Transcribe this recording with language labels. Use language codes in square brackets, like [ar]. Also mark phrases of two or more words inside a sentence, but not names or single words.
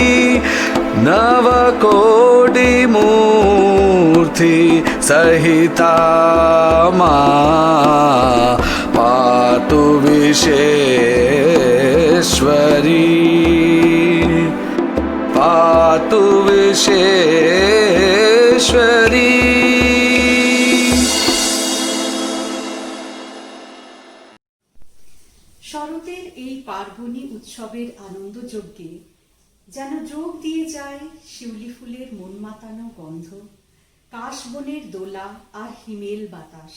[sa] नवकोटि मूर्ति सहिता मां पातु विश्वेश्वरी पातु विश्वेश्वरी। [bn] শরতের এই পার্বণী উৎসবের আনন্দযজ্ঞে যেন যোগ দিয়ে যায় শিউলি ফুলের মন মাতানো গন্ধ, কাশবনের দোলা আর হিমেল বাতাস।